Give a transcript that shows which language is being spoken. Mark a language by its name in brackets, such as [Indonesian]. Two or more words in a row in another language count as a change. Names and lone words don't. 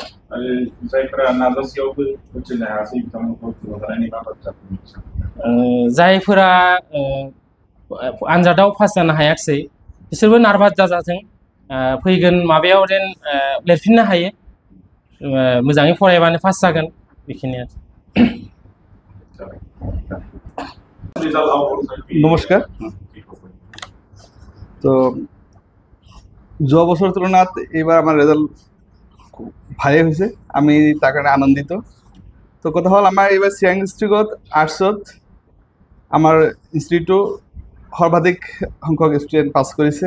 [Bodo] जायफोरा आनजादाव पास जानो हायाखिसै बिसोरबो नार्भास जाजाथों, फैगोन माबायाव जेन लिरफिननो हायो, मोजाङै फरायबानो पास जागोन, बेखिनियानो। [Assamese] নমস্কার। তো যোৱা বছৰৰ তুলনাত এইবাৰ আমাৰ রেজাল্ট খুব ভালেই হৈছে, আমি তাৰ কাৰণে আনন্দিত। তো কথা হ'ল, আমাৰ এইবাৰ চিৰাং ডিষ্ট্ৰিক্টত আৰ্টছত আমাৰ ইনষ্টিটিউটো সৰ্বাধিক সংখ্যক ষ্টুডেণ্ট পাছ কৰিছে।